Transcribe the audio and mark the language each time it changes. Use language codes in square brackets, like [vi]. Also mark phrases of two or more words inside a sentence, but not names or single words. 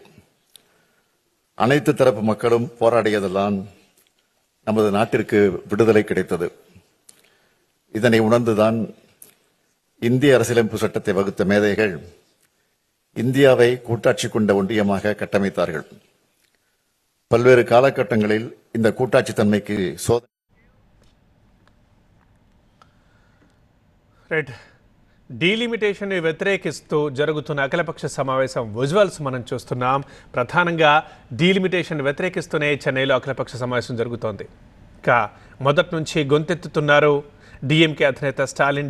[ta] அனைத்து தரப்பு மக்களும் போராடியதெல்லாம் நமது நாட்டிற்கு விடுதலை கிடைத்தது. இதனை உணர்ந்துதான் இந்திய அரசியலமைப்பு சட்டத்தை வகுத்த மேதைகள் இந்தியாவை கூட்டாட்சி கொண்ட ஒன்றியமாக கட்டமைத்தார்கள். பல்வேறு காலகட்டங்களில் இந்த கூட்டாட்சி தன்மைக்கு [te] డీలిమిటేషన్ వ్యతిరేకిస్తూ జరుగుతున్న అఖిలపక్ష సమావేశం విజువల్స్ మనం చూస్తున్నాం. ప్రధానంగా డీలిమిటేషన్ వ్యతిరేకిస్తూనే చెన్నైలో అఖిలపక్ష సమావేశం జరుగుతోంది. ఇంకా మొదటి నుంచి గొంతెత్తుతున్నారు డిఎంకే అధినేత స్టాలిన్.